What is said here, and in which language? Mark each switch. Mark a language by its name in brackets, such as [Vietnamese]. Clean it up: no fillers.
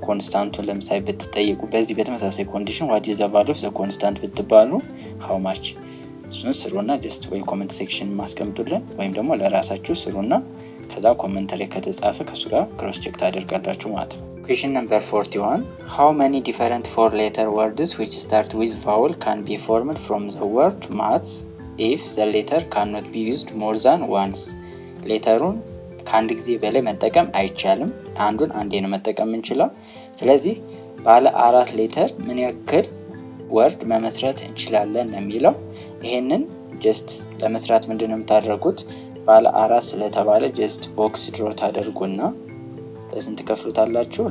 [Amharic] ኮንስታንቱን ለምሳሌ ብትጠይቁ በዚህ በተመሳሳይ ኮንዲሽን [English] ዋት ኢዝ ዘ ቫልዩ ኦፍ ዘ ኮንስታንት [Amharic] ብትባሉ [English] ሃው ማች [Amharic] እሱን ስሩና ጀስት ወይ ኮሜንት ሴክሽን ማስቀምጡልን ወይም ደግሞ ለራሳችሁ ስሩና ከዛ ኮሜንት ላይ ከተጻፈ ከሱ ጋር ክሮስ ቼክ ታደርጋላችሁ ማለት ነው። [English] Question number 41. How many different four-letter words which start with vowel can be formed from the word maths if the letter cannot be used more than once? [Amharic] ሌተሩን ከአንድ ጊዜ በላይ መጠቀም አይቻልም። አንዱን አንዴ ነው መጠቀም እንችላለን። ስለዚህ ባለ 4 ሌተር ምን ያክል ወርድ መመስረት እንችላለን የሚለው ይሄንን ጀስት ለመስራት ምንድነው የምታደርጉት? ባለ 4 ስለተባለ ጀስት ቦክስ ድሮ ታደርጉና ለስንት ከፍሉታላችሁ?